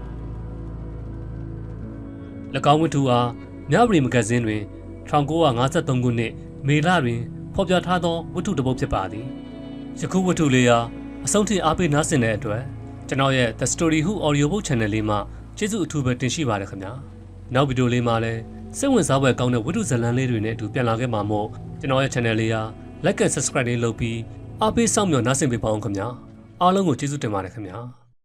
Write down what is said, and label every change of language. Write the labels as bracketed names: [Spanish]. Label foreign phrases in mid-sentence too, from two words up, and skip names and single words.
[Burmese] ၎င်းဝတ္ထုအားမြဝတီမဂ္ဂဇင်းတွင်1953ခုနှစ်မေလတွင်ဖော်ပြထားသောဝတ္ထုတစ်ပုဒ်ဖြစ်ပါသည်ယခုဝတ္ထုလေးအားအဆုံးထိအားပေးနားဆင်တဲ့အတွက်ကျွန်တော်ရဲ့ The Story Who Audio Book Channel လေးမှာကျေးဇူးအထူးပဲတင်ရှိပါတယ်ခင်ဗျာနောက်ဗီဒီယိုလေးမှာလည်းစိတ်ဝင်စားဖွယ်ကောင်းတဲ့ဝတ္ထုဇာတ်လမ်းလေးတွေနဲ့အတူပြန်လာခဲ့မှာမို့ကျွန်တော်ရဲ့ channel လေးအား [English] like and subscribe [Burmese] လေးလုပ်ပြီးအားပေးစောင့်မျှော်နားဆင်ပေးပါအောင်ခင်ဗျာအားလုံးကိုကျေးဇူးတင်ပါတယ်ခင်ဗျာ